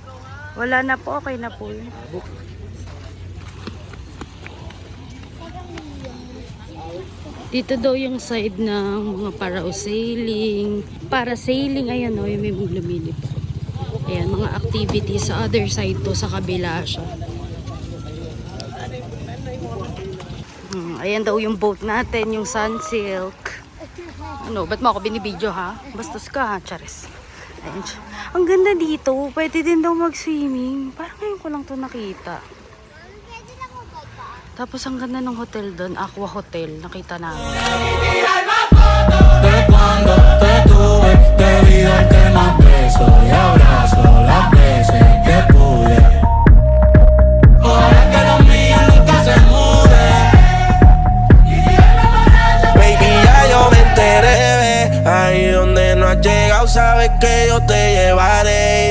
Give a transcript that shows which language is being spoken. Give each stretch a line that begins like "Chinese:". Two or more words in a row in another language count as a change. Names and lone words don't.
Filipino: Wala na po, okay na po yun. Dito daw yung side ng mga parasailing. Parasailing, ayan o, yung may lumilip. Ayan, mga activities sa
English: other side
Filipino: to, sa kabila siya. Ayan daw yung boat natin, yung Sunsilk. Ano, ba't mo ako binibidyo ha? Bastos ka ha, charis. Ayan siya. Ang ganda dito, pwede din daw mag-swimming. Parang ngayon ko lang to nakita. Tapos ang ganda ng hotel doon, Aqua Hotel, nakita namin.
Spanish: De cuando te tuve, debido al que más beso y abrazo las veces que pude. Ojalá que los míos nunca se muden. Baby, ya yo me enteré, ahí donde no has llegado, sabes que yo te llevaré.